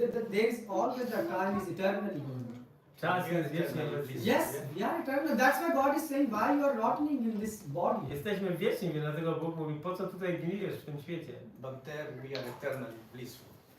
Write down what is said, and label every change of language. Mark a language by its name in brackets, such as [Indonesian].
[English] There is always the time is eternally going. [Polish] Czas jest wiecznie. [English] Yes, yeah, eternal. That's why God is saying, why you are rotting in this body. [Polish] Jesteśmy wieczni, więc dlatego Bóg mówi, po co tutaj gnijesz w tym świecie? [English] But there we are eternally blissful.